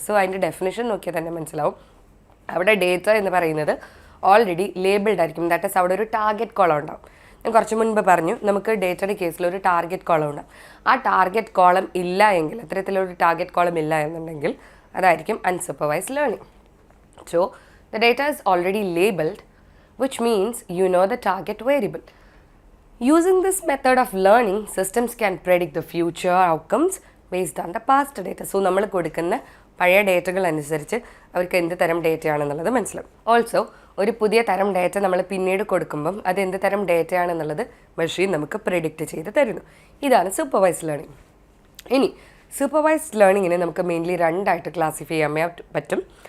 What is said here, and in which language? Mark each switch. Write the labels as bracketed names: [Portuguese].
[Malayalam] So അതിൻ്റെ definition നോക്കിയാൽ തന്നെ മനസ്സിലാവും. അവിടെ ഡേറ്റ എന്ന് പറയുന്നത് ഓൾറെഡി ലേബിൾഡ് ആയിരിക്കും. [English] that is [Malayalam] അവിടെ ഒരു ടാർഗറ്റ് കോളം ഉണ്ടാവും. ഞാൻ കുറച്ച് മുൻപ് പറഞ്ഞു നമുക്ക് ഡേറ്റയുടെ കേസിൽ ഒരു ടാർഗറ്റ് കോളം ഉണ്ടാവും. ആ ടാർഗറ്റ് കോളം ഇല്ല എങ്കിൽ, അത്തരത്തിലൊരു ടാർഗറ്റ് കോളം ഇല്ല എന്നുണ്ടെങ്കിൽ അതായിരിക്കും unsupervised learning. [English] So the data is already labelled, which means you know the target variable. Using this method of learning, systems can predict the future outcomes based on the past data. So [Malayalam] നമ്മൾ കൊടുക്കുന്ന പഴയ ഡേറ്റകൾ അനുസരിച്ച് അവർക്ക് എന്ത് തരം ഡേറ്റയാണെന്നുള്ളത് മനസ്സിലാവും. Also ഒരു പുതിയ തരം ഡേറ്റ നമ്മൾ പിന്നീട് കൊടുക്കുമ്പം അത് എന്ത് തരം ഡേറ്റയാണെന്നുള്ളത് മെഷീൻ നമുക്ക് പ്രെഡിക്റ്റ് ചെയ്ത് തരുന്നു. ഇതാണ് സൂപ്പർവൈസ്ഡ് ലേണിംഗ്. ഇനി സൂപ്പർവൈസ്ഡ് ലേണിങ്ങിനെ നമുക്ക് മെയിൻലി രണ്ടായിട്ട് ക്ലാസിഫൈ ചെയ്യാൻ പറ്റും.